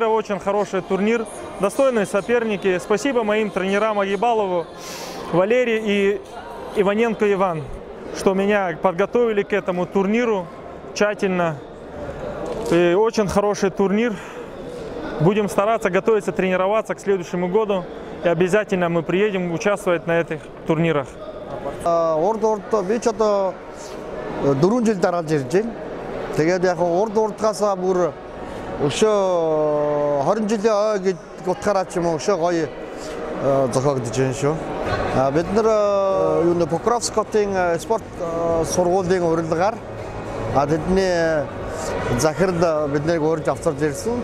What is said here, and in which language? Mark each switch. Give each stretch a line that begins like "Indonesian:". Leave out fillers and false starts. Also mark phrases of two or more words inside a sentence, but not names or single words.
Russian: Очень хороший турнир, достойные соперники. Спасибо моим тренерам Агибалову Валерий и Иваненко Иван, что меня подготовили к этому турниру тщательно. И очень хороший турнир. Будем стараться готовиться, тренироваться к следующему году. И обязательно мы приедем участвовать на этих турнирах.
Mongolian: дөрвөн жил дараалж ирж байна. Тэгээд яг урд-урдгаас бүр өшөө 20 жилийн ой гэж утгаараа ч юм уу өшөө гоё зохиогдож байна шүү. Бид нар Покровскотын спорт сургуулийн урилгаар тэдний захирал биднийг урьж авчирж ирсэн.